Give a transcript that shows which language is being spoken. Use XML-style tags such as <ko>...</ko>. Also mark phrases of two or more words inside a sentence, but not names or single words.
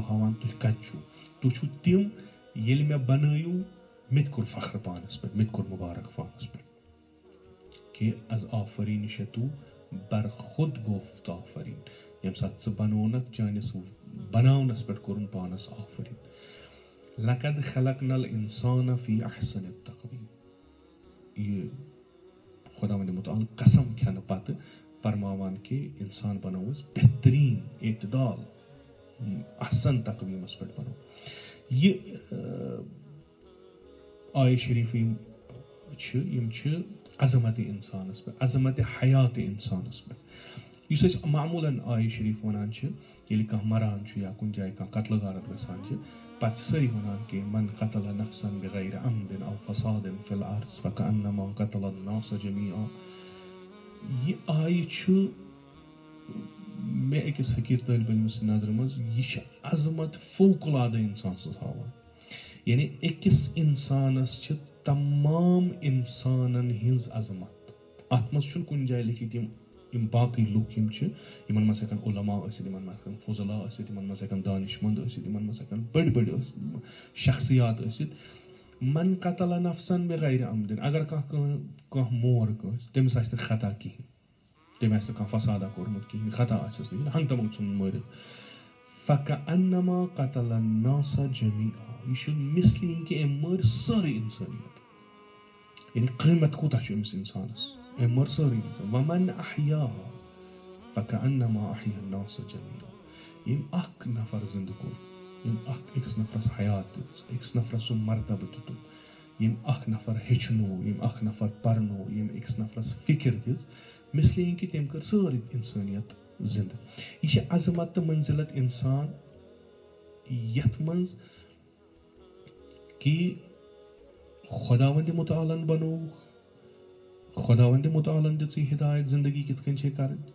<ks>ہاوان تُہۍ کتہِ چھِو تُہۍ چھِو تِم ییٚلہِ مےٚ بنٲیِو مےٚ تہِ کوٚر فخر پانس پٮ۪ٹھ مےٚ تہِ کوٚر مُبارک پانس پٮ۪ٹھ کہِ</ks> <fa>از آفریٖن شتوٗ بر خود گوفت آفریٖن</fa> <ks>ییٚمہِ ساتہٕ ژٕ بنوونکھ چٲنِس بناونس پٮ۪ٹھ کوٚرُن پانس آفریٖن</ks> <ar>لقد خلقنا الانسان فی احسن تقویٖم</ar> <ks>یہِ خۄداوندِ مُتعال قسم کھٮ۪نہٕ پتہٕ فرماوان کہِ انسان بنوو أسۍ بہتریٖن اعتدال احسن تقویٖمس پٮ۪ٹھ بنوو یہِ آیہِ شریٖف یِم چھِ عظمتِ انسانس پٮ۪ٹھ عظمتِ حیاتِ انسانس پٮ۪ٹھ یُس أسۍ معموٗلن آیہِ شریٖف ونان چھِ ییٚلہِ کانٛہہ مران چھُ یا کُنہِ جایہِ کانٛہہ قتلہٕ غارت گژھان چھِ پتہٕ چھِ سٲری ونان کہِ</ks> <ar>من قتل نفسا بغیر عمد او فساد فی الارض فکأنما قتل الناس جميعا</ar> <ks>یہِ آیہِ چھُ مےٚ أکِس حقیٖر طٲلبہِ علمہِ سٕنٛدِ نظرِ منٛز یہِ چھِ عظمت فوق العادٕ انسان سٕنٛز ہاوان یعنی أکِس انسانس چھِ تمام انسانن ہٕنٛز عظمت اتھ منٛز چھُنہٕ کُنہِ جایہِ لیکھِتھ یِم باقٕے لُکھ یِم چھِ یِمن منٛز ہٮ۪کن علما ٲسِتھ یِمن منٛز ہٮ۪کن فضلا ٲسِتھ یِمن منٛز ہٮ۪کن دانشمند ٲسِتھ یِمن منٛز ہٮ۪کن بٔڑۍ بٔڑۍ شخصیات ٲسِتھ</ks> <ar>من قتل نفسا بغیر عمد</ar> <ks>اگر کانٛہہ مور کٲنٛسہِ تٔمِس آسہِ نہٕ خطا کِہینۍ تٔمۍ آسہِ نہٕ کانٛہہ فسادا کوٚرمُت کِہینۍ خطا آسٮ۪س نہٕ ہنٛگتہٕ منٛگہٕ ژھُنُن مٲرِتھ</ks> <ar>فکأنما قتل الناس جميعا</ar> <ks>یہِ چھُ مثلی کہِ أمۍ مٲر سٲرٕے انسٲنیت یعنی قۭمت کوٗتاہ چھُ أمِس انسانس أمۍ مٲر سٲرٕے انسان</ks> <ar>ومن احیاها فکأنما احیا الناس جميعا</ar> <ks>ییٚمۍ اکھ نفر زندٕ کوٚر ییٚمۍ أکِس نفرس حیات دِژ أکِس نفرس سُہ مرتبہٕ دِتُن یم اکھ نفر ہیٚچھنو یم اکھ نفر پرنو یم أکِس نفرس فکر دِژ مثلے کہِ تٔمۍ کٔر سٲرٕے اِنسٲنیت زِندٕ. یہِ چھِ عظمت تہٕ منزلت اِنسان یتھ منٛز کہِ خۄداوندِ مُتعالن بنووُکھ خۄداوندِ مُتعالن دِژٕے ہدایت زندگی کِتھ کٔنۍ چھے کرٕنۍ.</ks>